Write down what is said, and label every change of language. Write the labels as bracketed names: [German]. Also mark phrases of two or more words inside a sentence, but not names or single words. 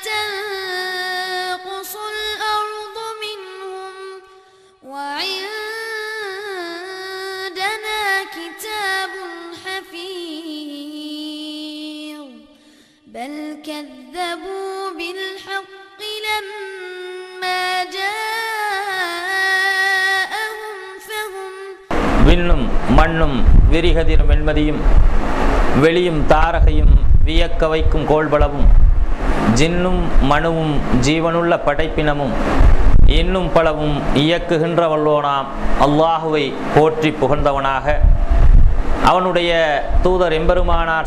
[Arabic] تنقص الأرض منهم وعندنا كتاب حفيظ بل كذبوا بالحق لما جاءهم فهم [Tamil] விண்ணும் மண்ணும் விரிகதிரும் வெண்மதியும் வெளியும் தாரகையும் வியக்க வைக்கும் கோள்பளவும் ஜின்னும் மனுவும் ஜீவனுள்ள படைப்பினமும் இன்னும் பலவும் இயக்குகின்ற வல்லோனாம் அல்லாஹுவை போற்றி புகழ்ந்தவனாக அவனுடைய தூதர் எம்பெருமானார்